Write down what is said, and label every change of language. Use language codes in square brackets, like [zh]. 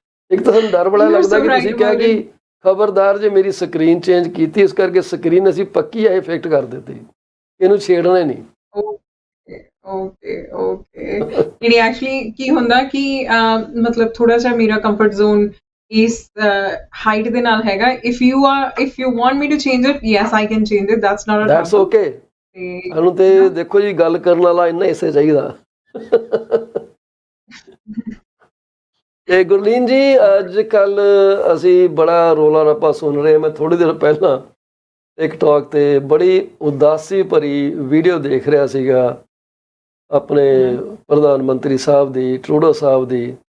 [pa] ਇੱਕ ਤਾਂ ਸਾਨੂੰ ਡਰ ਬੜਾ ਲੱਗਦਾ ਕਿ ਤੁਸੀਂ ਕਿਹਾ ਕਿ ਖਬਰਦਾਰ ਜੇ ਮੇਰੀ ਸਕਰੀਨ ਚੇਂਜ ਕੀਤੀ, ਇਸ ਕਰਕੇ ਸਕਰੀਨ ਅਸੀਂ ਪੱਕੀ ਆ ਇਫੈਕਟ ਕਰ ਦਿੱਤੀ, ਇਹਨੂੰ ਛੇੜਨਾ ਨਹੀਂ। ਓਕੇ ਜਿਹੜੀ ਐਕਚੁਅਲੀ ਕੀ ਹੁੰਦਾ ਕਿ ਮਤਲਬ ਥੋੜਾ ਜਿਹਾ ਮੇਰਾ ਕੰਫਰਟ ਜ਼ੋਨ ਇਸ ਹਾਈਟ ਦੇ ਨਾਲ ਹੈਗਾ। [en] if you want me to change it, yes I can change it, that's not a that's okay। [pa] ਸਾਨੂੰ ਤੇ ਦੇਖੋ ਜੀ, ਗੱਲ ਕਰਨ ਵਾਲਾ ਇੰਨਾ ਹਿੱਸੇ ਚਾਹੀਦਾ। ਤੇ ਗੁਰਲੀਨ ਜੀ, ਅੱਜ ਕੱਲ ਅਸੀਂ ਬੜਾ ਰੋਲਾ ਰੱਪਾ ਸੁਣ ਰਹੇ। ਮੈਂ ਥੋੜੀ ਦੇਰ ਪਹਿਲਾਂ ਟਿਕਟੋਕ ਤੇ ਬੜੀ ਉਦਾਸੀ ਭਰੀ ਵੀਡੀਓ ਦੇਖ ਰਿਹਾ ਸੀਗਾ ਆਪਣੇ ਪ੍ਰਧਾਨ ਮੰਤਰੀ ਸਾਹਿਬ ਦੀ, ਟਰੂਡੋ ਸਾਹਿਬ ਦੀ।